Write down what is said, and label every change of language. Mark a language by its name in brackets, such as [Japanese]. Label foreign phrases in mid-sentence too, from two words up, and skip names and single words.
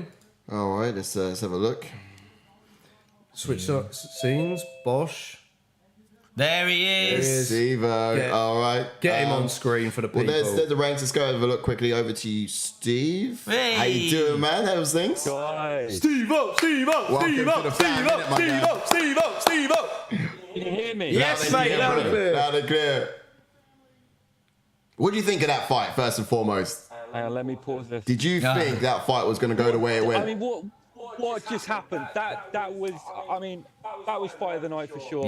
[English] All right, let's have a look. Switch scenes. Bosch. There he is. Steve, all right. Get him on screen for the people. Well, there's the ranks. Let's go have a look quickly over to you, Steve. Hey. How you doing, man? How's things? Guys. Steve-O, Steve-O, Steve-O, Steve-O, Steve-O, Steve-O, Steve-O. Can you hear me? Yes, mate, loud and clear. Loud and clear. What do you think of that fight, first and foremost? Let me pause this. Did you think that fight was going to go the way it went? I mean, what just happened? That was fight of the night for sure.